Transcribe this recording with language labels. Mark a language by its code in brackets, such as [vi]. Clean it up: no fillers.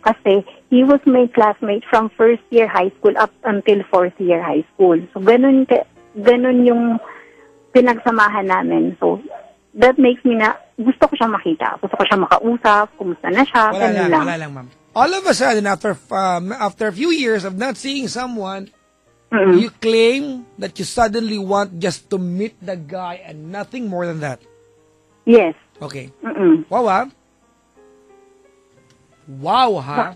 [tl] Kasi, [en] he was my classmate from first year high school up until fourth year high school. [tl] So, ganun yung pinagsamahan namin. [en] So, that makes me [tl] na, gusto ko siya makita. Gusto ko siya makausap, kumusta na siya, Wala lang, ma'am. [en] All of a sudden, after a few years of not seeing someone, you claim that you suddenly want just to meet the guy and nothing more than that. Yes. Okay. Mm-mm. Wow, ha? Wow, ha?